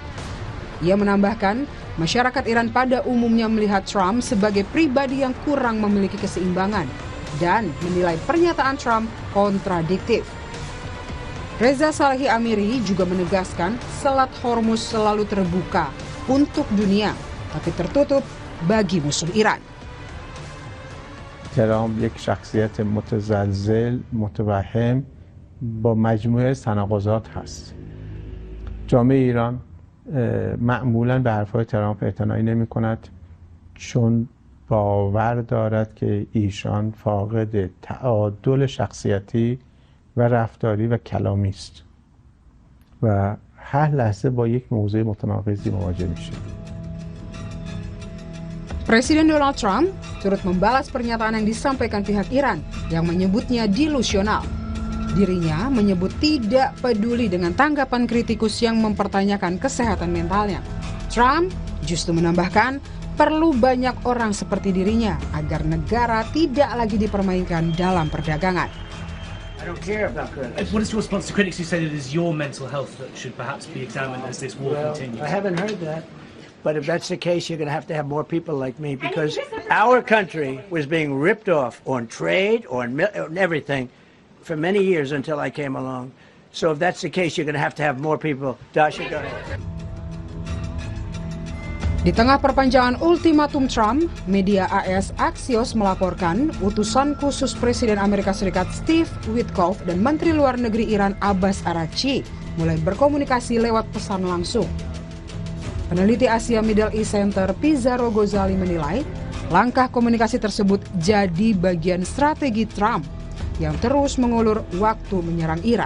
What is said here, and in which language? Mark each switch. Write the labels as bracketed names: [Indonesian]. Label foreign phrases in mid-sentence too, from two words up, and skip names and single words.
[Indonesian] Ia menambahkan, masyarakat Iran pada umumnya melihat Trump sebagai pribadi yang kurang memiliki keseimbangan dan menilai pernyataan Trump kontradiktif. Reza Salehi Amiri juga menegaskan Selat Hormuz selalu terbuka untuk dunia, tapi tertutup bagi musuh Iran. [Persian] ترامپ یک شخصیت متزلزل متوهم با مجموعه تناقضات هست. جامعه ایران معمولاً به حرفهای ترامپ اعتنایی نمی‌کند چون باور دارد که ایشان فاقد تعادل شخصیتی و رفتاری و کلامی است و هر لحظه با یک موضوع متناقضی مواجه میشه. [Indonesian] Presiden Donald Trump turut membalas pernyataan yang disampaikan pihak Iran yang menyebutnya delusional. Dirinya menyebut tidak peduli dengan tanggapan kritikus yang mempertanyakan kesehatan mentalnya. Trump justru menambahkan perlu banyak orang seperti dirinya agar negara tidak lagi dipermainkan dalam perdagangan. [English] I don't care about critics. What is your response to critics who say that it is your mental health that should perhaps be examined as this war continues? I haven't heard that. But if that's the case, you're going to have more people like me, because our country was being ripped off on trade, on everything for many years until I came along. So if that's the case, you're going to have more people. Dasha, go ahead. [Indonesian] Di tengah perpanjangan ultimatum Trump, media AS Axios melaporkan utusan khusus Presiden Amerika Serikat Steve Witkoff dan Menteri Luar Negeri Iran Abbas Araghchi mulai berkomunikasi lewat pesan langsung. Peneliti Asia Middle East Center Pizarro Gozali menilai langkah komunikasi tersebut jadi bagian strategi Trump yang terus mengulur waktu menyerang Iran.